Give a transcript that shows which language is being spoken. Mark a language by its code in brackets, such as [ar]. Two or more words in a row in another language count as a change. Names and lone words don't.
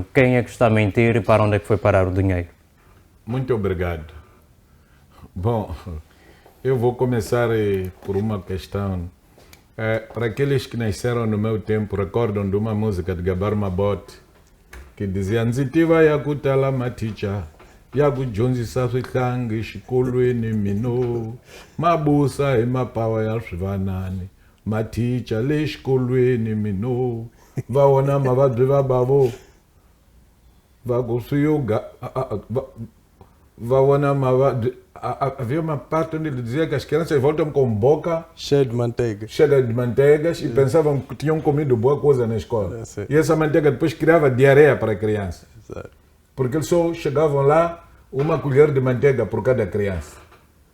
[pt] Quem é que está a mentir e para onde é que foi parar o dinheiro? Muito obrigado. Bom, eu vou começar por uma questão. Para aqueles que nasceram no meu tempo, recordam de uma música de Gabar Mabote, que dizia [ts] Nzitiva yakutala maticha yakudyondzisa swihlangi xikolweni mino mabusa emapawa ya swivanani maticha le xikolweni mino va vona mavabyi va bavo va ku swi yoga va vona mavabyi. [pt] Havia uma parte onde ele dizia que as crianças voltam com boca cheia de manteiga. Cheia de manteigas e pensavam que tinham comido boa coisa na escola. E essa manteiga depois criava diarreia para a criança. Porque eles só chegavam lá uma colher de manteiga por cada criança.